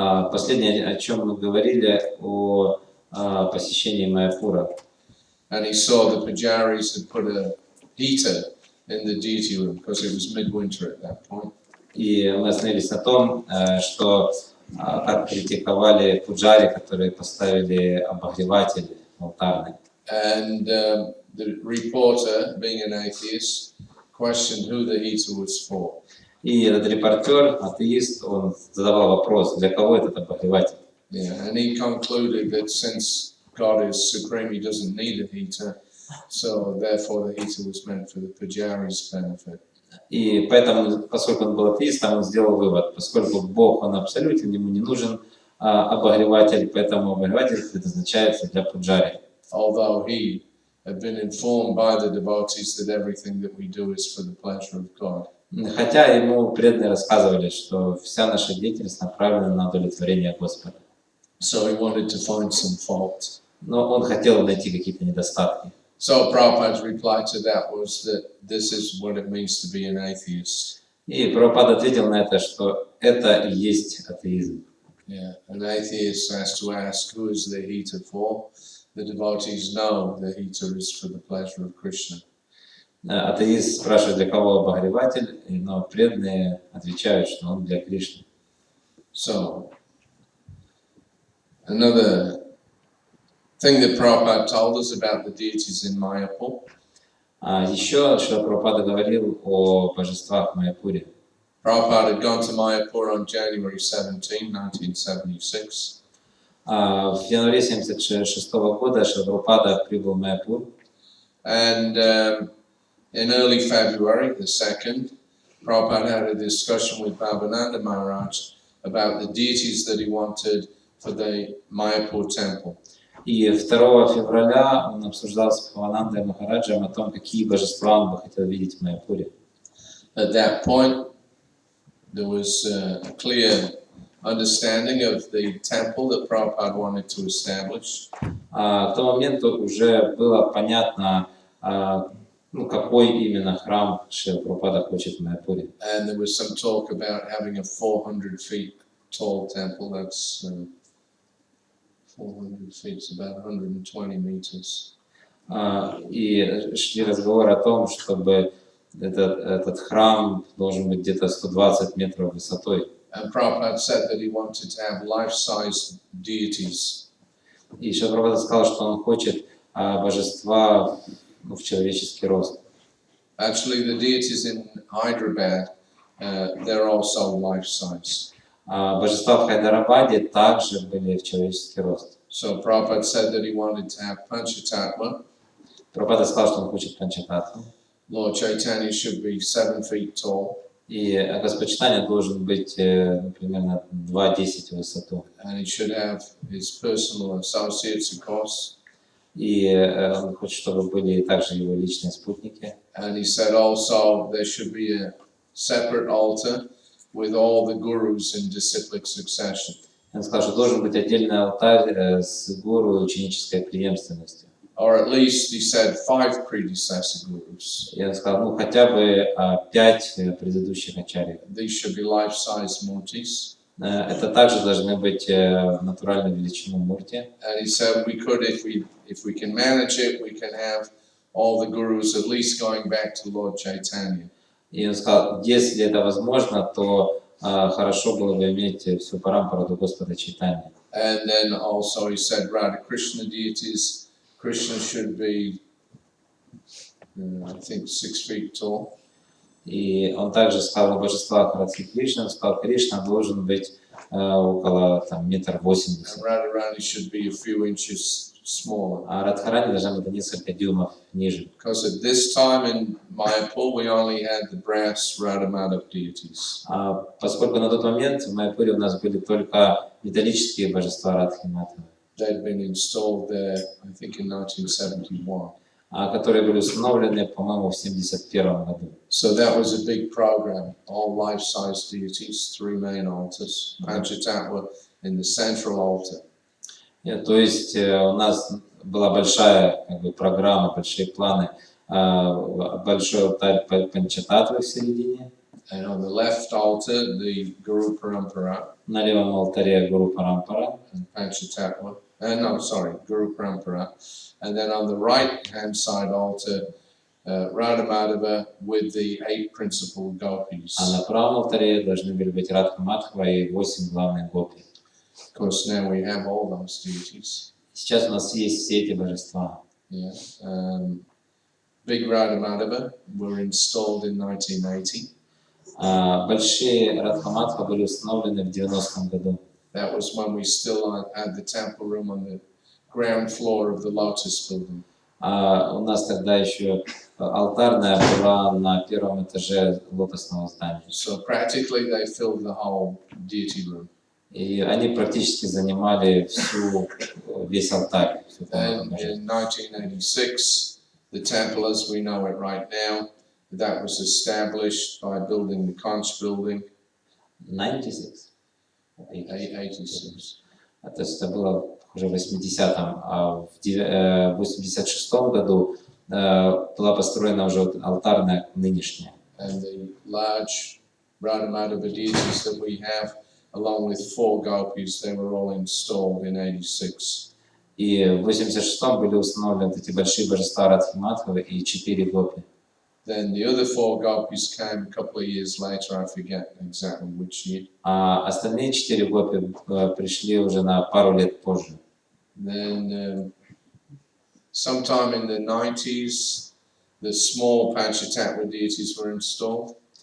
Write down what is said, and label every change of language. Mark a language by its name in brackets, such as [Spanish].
[Russian] Последнее, о чем мы говорили, о посещении Майяпура. [English] And he saw the pujaris had put a heater in the deity room because it was midwinter at that point. [Russian] И мы остановились на том, что как критиковали пуджари, которые поставили обогреватель алтарный. [English] And the reporter, being an atheist, questioned who the heater was for. [Russian] И этот репортер, атеист, он задавал вопрос, для кого этот обогреватель? [English] Yeah, and he concluded that since God is supreme, he doesn't need a heater, so therefore the heater was meant for the pujari's benefit. [Russian] И поэтому, поскольку он был атеистом, он сделал вывод, поскольку Бог, он абсолютен, ему не нужен обогреватель, поэтому обогреватель предназначается для пуджари. [English] Although he had been informed by the devotees that everything that we do is for the pleasure of God. [Russian] Хотя ему преданные рассказывали, что вся наша деятельность направлена на удовлетворение Господа. [English] So he wanted to find some fault. [Russian] Но он хотел найти какие-то недостатки. [English] So Prabhupada's reply to that was that this is what it means to be an atheist. [Russian] И Прабхупада ответил на это, что это и есть атеизм. [English] Yeah, an atheist has to ask who is the heater for. The devotees know the heater is for the pleasure of Krishna. [Russian] Атеист спрашивает, для кого обогреватель, но преданные отвечают, что он для Кришны. [English] So, another thing that Prabhupada told us about the deities in Mayapur. [Russian] Еще Шрила Прабхупада говорил о божествах в Майяпуре. [English] Prabhupada had gone to Mayapur on January 17, 1976. [Russian] В январе 1976 года Шрила Прабхупада прибыл в Майяпур. [English] And in early February, the 2nd, Prabhupada had a discussion with Bhavananda Maharaj about the deities that he wanted for the Mayapur temple. [Russian] И 2 февраля он обсуждал с Бхаванандой Махараджем о том, какие божества он бы хотел видеть в Майяпуре. [English] At that point, there was a clear understanding of the temple that Prabhupada wanted to establish. [Russian] К тому моменту уже было понятно, какой именно храм Шрила Прабхупада хочет в Майяпуре. [English] And there was some talk about having a 400 feet tall temple. That's 400 feet, it's about 120 meters. [Russian] И шли разговоры о том, чтобы этот храм должен быть где-то 120 метров высотой. [English] And Prabhupada said that he wanted to have life-size deities. [Russian] И Шрила Прабхупада сказал, что он хочет божества в человеческий рост. [English] Actually, the deities in Hyderabad, they're also life-size. [Russian] Божества в Хайдарабаде также были в человеческий рост. [English] So Prabhupada said that he wanted to have Panchatattva. [Russian] Прабхупада сказал, что он хочет Панчататтву. [English] Lord Chaitanya should be 7 feet tall. [Russian] И Господь Чайтанья должен быть примерно 2,10 в высоту. [English] And he should have his personal associates, of course. [Russian] И он хочет, чтобы были также его личные спутники. [English] And he said also there should be a separate altar with all the gurus in disciplic succession. [Russian] Он сказал, что должен быть отдельный алтарь с гуру ученической преемственностью. [English] Or at least he said 5 predecessor gurus. [Russian] И он сказал, хотя бы 5 предыдущих ачарьев. [English] These should be life-size murtis. [Russian] Это также должны быть натуральной величины мурти. [English] And he said we could, if we can manage it, we can have all the gurus at least going back to Lord Chaitanya. [Russian] И он сказал, если это возможно, то хорошо было бы иметь всю парампару до Господа Чайтаньи. [English] And then also he said Radha Krishna deities, Krishna should be, I think, 6 feet tall. [Russian] И он также сказал о божествах Радхи Кришны, он сказал, Кришна должен быть около метр 80. [English] And Radharani should be a few inches smaller. [Russian] А Радхарани должна быть на несколько дюймов ниже. [English] Because at this time in Mayapur we only had the brass Radha Madhav deities. [Russian] Поскольку на тот момент в Майяпуре у нас были только металлические божества Радхи Мадхава. [English] They'd been installed there, I think, in 1971. [Russian] Которые были установлены, по-моему, в 1971 году. [English] So that was a big program, all life-size deities, 3 main altars, Panchatattva in the central altar. [Russian] То есть у нас была большая программа, большие планы, большой алтарь Панчататтвы в середине. [English] And on the left altar, the Guru Parampara. [Russian] На левом алтаре Гуру Парампара. [English] and Panchatattva. Guru Parampara. And then on the right-hand side altar, Radha Madhava with the 8 principal gopis. [Russian] А на правом алтаре должны были быть Радха Мадхава и 8 главных гопи. [English] Of course, now we have all those deities. [Russian] Сейчас у нас есть все эти божества. [English] Yeah. Big Radha Madhava were installed in 1980. [Russian] Большие Радха Мадхава были установлены в 90-м году. [English] That was when we still had the temple room on the ground floor of the Lotus building. [Russian] У нас тогда еще алтарная была на первом этаже лотосного здания. [English] So practically they filled the whole deity room. [Russian] И они практически занимали весь алтарь. [English] And in 1986, the temple as we know it right now, that was established by building the Conch building. 96? 86. [Russian] То есть это было уже в 80-м, а в 86-м году была построена уже алтарная нынешняя. [English] And the large Radha Madhava deities that we have, along with 4 gopis, they were all installed in 86. [Russian] И в 86-м были установлены эти большие божества Радхи Мадхавы и 4 гопи. [English] Then the other 4 gopis came a couple of years later, I forget exactly which year. [Russian] А остальные 4 гопи пришли уже на пару лет позже. [English] Then sometime in the 90s, the small Panchatattva deities were installed.